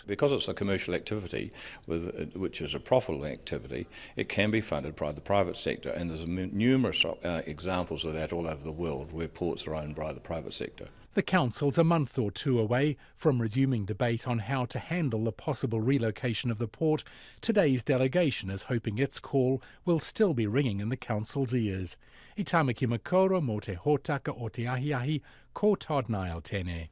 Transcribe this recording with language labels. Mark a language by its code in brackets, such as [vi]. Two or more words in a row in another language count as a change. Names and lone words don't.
[en] Because it's a commercial activity, which is a profitable activity, it can be funded by the private sector, and there's numerous examples of that all over the world where ports are owned by the private sector. The council's a month or two away from resuming debate on how to handle the possible relocation of the port. Today's delegation is hoping its call will still be ringing in the council's ears. [mi] I tamaki makoro mō te hōtaka o te ahiahi, ko Todd Niall tēnei.